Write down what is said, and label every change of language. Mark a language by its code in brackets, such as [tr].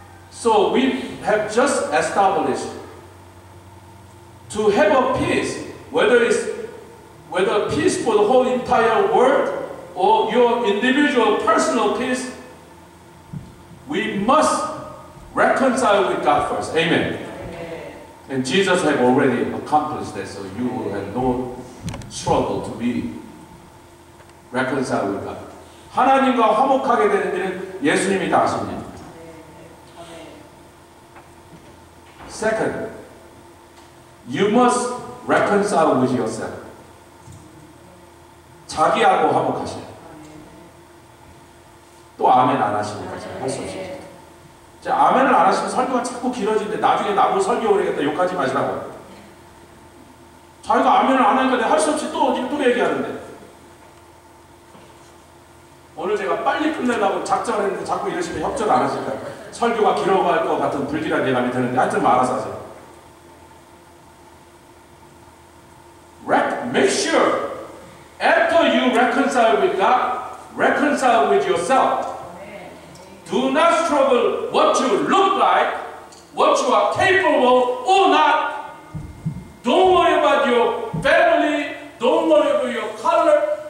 [en] So we have just established to have a peace, whether peace for the whole entire world or your individual personal peace, we must reconcile with God first. Amen. And Jesus have already accomplished that, so you will have no struggle to be reconciled with God. [ko] 하나님과 화목하게 되는 일은 예수님이 다 하십니다. [en] Second, you must reconcile with yourself. [ko] 자기하고 화목하세요. 또 아멘 안 하시니까 할 수 없어요. 자, 아멘을 안 하시면 설교가 자꾸 길어지는데 나중에 나보고 설교 오래겠다 욕하지 마시라고. 자기가 아멘을 안 하니까 내가 할 수 없이 또 얘기하는데. 오늘 제가 빨리 끝내려고 작정했는데 자꾸 이러시면 협조를 안 하시니까 설교가 길어갈 것 같은 불길한 예감이 드는데 하여튼 뭐 알아서 하세요. [en] Make sure after you reconcile with God, reconcile with yourself. Do not struggle what you look like, what you are capable or not. Don't worry about your family. Don't worry about your color.